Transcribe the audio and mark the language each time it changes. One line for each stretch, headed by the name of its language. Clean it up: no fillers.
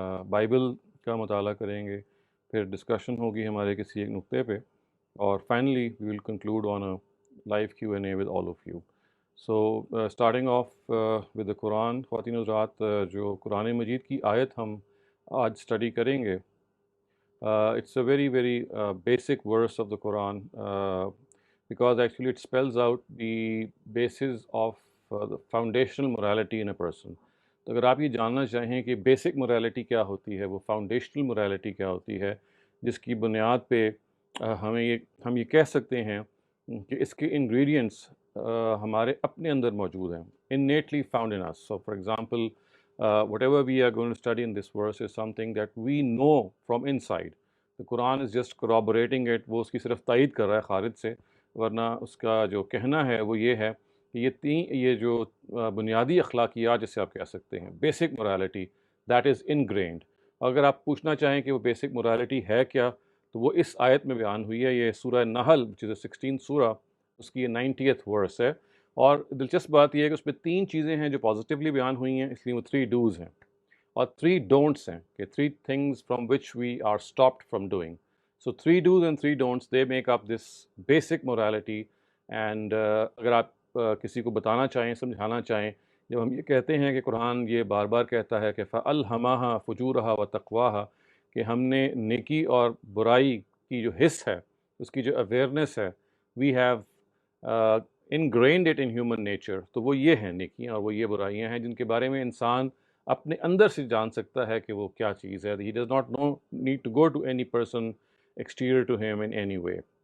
Urdu: Bible کا مطالعہ کریں گے، پھر ڈسکشن ہوگی ہمارے کسی ایک نقطے پہ، اور
English: Finally we will conclude on a live Q and A with all of you. So starting off with the Quran,
Urdu: خواتین و حضرات، جو قرآن مجید کی آیت ہم آج اسٹڈی کریں گے،
English: it's a very very basic verse of the Quran, because actually it spells out the basis of the foundational morality in a person.
Urdu: تو اگر آپ یہ جاننا چاہیں کہ بیسک morality کیا ہوتی ہے، وہ فاؤنڈیشنل morality کیا ہوتی ہے، جس کی بنیاد پہ ہم یہ کہہ سکتے ہیں کہ اس کے انگریڈینٹس ہمارے اپنے اندر موجود ہیں،
English: innately found in us. So for example, whatever we are going to study in this verse is something that we know from inside. The Quran is just corroborating it.
Urdu: وہ اس کی صرف تائید کر رہا ہے خارج سے، ورنہ اس کا جو کہنا ہے وہ یہ ہے کہ یہ جو بنیادی اخلاقیات جسے آپ کہہ سکتے ہیں، basic morality,
English: that is ingrained.
Urdu: اگر آپ پوچھنا چاہیں کہ وہ بیسک morality ہے کیا، تو وہ اس آیت میں بیان ہوئی ہے۔ یہ سورہ نحل
English: which is the 16th
Urdu: سورہ، اس کی 90th ورس ہے، اور دلچسپ بات یہ ہے کہ اس میں 3 چیزیں ہیں جو پازیٹیولی بیان ہوئی ہیں، اس لیے وہ 3 ڈوز ہیں، اور 3 ڈونٹس ہیں، کہ
English: 3 things from which we are stopped from doing. So 3 do's and 3 don'ts, they make up this basic morality.
Urdu: And اگر آپ کسی کو بتانا چاہیں، سمجھانا چاہیں، جب ہم یہ کہتے ہیں کہ قرآن یہ بار بار کہتا ہے کہ
Arabic: فَأَلْهَمَهَا فُجُورَهَا وَتَقْوَاهَا،
Urdu: کہ ہم نے نیکی اور برائی کی جو حس ہے، اس کی جو اویئرنیس ہے،
English: we have ingrained it in human nature،
Urdu: تو وہ یہ ہیں نیکیاں اور وہ یہ برائیاں ہیں جن کے بارے میں انسان اپنے اندر سے جان سکتا ہے کہ وہ کیا چیز ہے۔
English: He does not need to go to any person exterior to him in any way۔